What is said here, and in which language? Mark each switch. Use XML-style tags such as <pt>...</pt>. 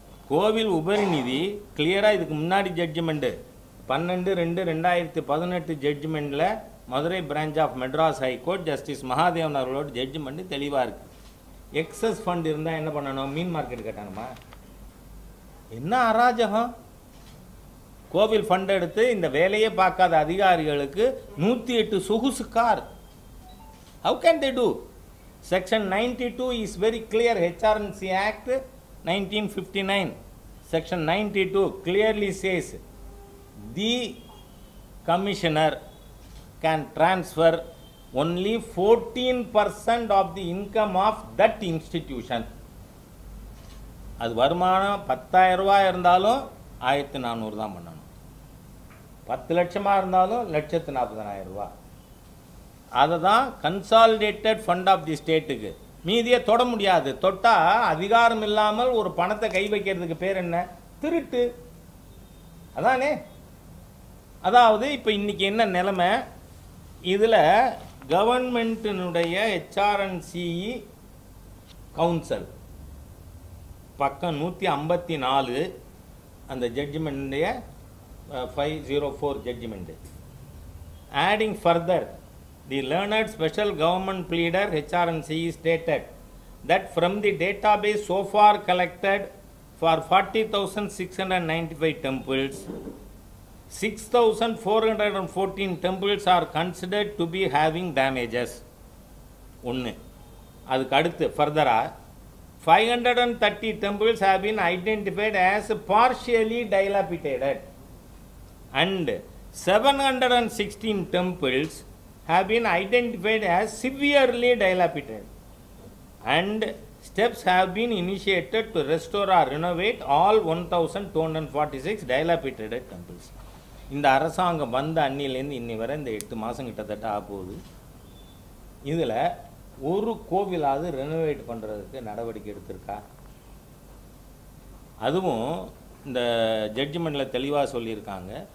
<ta>கோவில் உபரி நிதி கிளியராக இதுக்கு முன்னாடி judgement 12/2/2018 ஜட்ஜ்மெண்ட்டில் Madurai branch of Madras high court justice Mahadevan அவர்களோட ஜட்ஜ்மெண்ட்டு தெளிவாக இருக்குது. எக்ஸஸ் ஃபண்ட் இருந்தால் என்ன பண்ணணும்? மீன் மார்க்கெட் கட்டணுமா? என்ன அராஜகம்! கோவில் ஃபண்ட் எடுத்து இந்த வேலையே பார்க்காத அதிகாரிகளுக்கு 108 சொகுசு car.</ta> <en>How can they do? Section 92 is very clear. HRNC Act 1959 Section 92 clearly says the commissioner can transfer only 14% of the income of that institution.</en> <ta>அது வருமானம் 10,000 ரூபாய் இருந்தாலும் 1,400 தான் பண்ணணும். 10 லட்சமாக இருந்தாலும் 1,40,000 ரூபாய். அதை தான் கன்சாலிடேட்டட் ஃபண்ட் ஆஃப் தி ஸ்டேட்டுக்கு. மீதியை தொட முடியாது. தொட்டால் அதிகாரம் இல்லாமல் ஒரு பணத்தை கை வைக்கிறதுக்கு பேர் என்ன? திருட்டு. அதானே? அதாவது இப்போ இன்றைக்கி என்ன நிலைமை? இதில் கவர்மெண்ட்டினுடைய HRNCE கவுன்சில் பக்கம் 154 அந்த ஜட்ஜ்மெண்ட்டுடைய 504 judgement.</ta> <en>Adding further, the learned special government pleader HRNCE stated that from the database so far collected for 40,695 temples, 6,414 temples are considered to be having damages. ஒன்று.</en> <ta>அதுக்கு அடுத்து ஃபர்தராக</ta> <en>530 temples have been identified as partially dilapidated and 716 temples have been identified as severely dilapidated, and steps have been initiated to restore or renovate all 1,246 dilapidated temples.</en> <ta>இந்த அரசாங்கம் வந்த அன்னிலேருந்து இன்னி வரை இந்த 8 மாதம் கிட்டத்தட்ட ஆகுது. இதில் ஒரு கோவிலாவது ரெனோவேட் பண்ணுறதுக்கு நடவடிக்கை எடுத்திருக்கா? அதுவும் இந்த ஜட்ஜ்மெண்ட்டில் தெளிவாக சொல்லியிருக்காங்க.</ta>